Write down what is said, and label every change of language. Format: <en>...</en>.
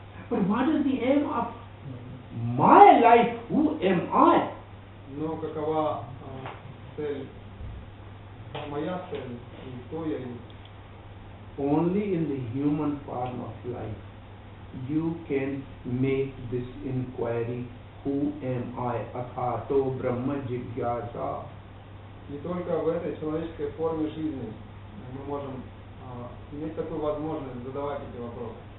<en>But what is the aim of my life? Who am I?</en> <ru>Но какова цель, моя цель и кто я есть?</ru> <en>Only in the human form of life you can make this inquiry, who am I?</en> <sa>Athato Brahma Jigyasa.</sa> <ru>Не только в этой человеческой форме жизни мы можем иметь такую возможность задавать эти вопросы.</ru>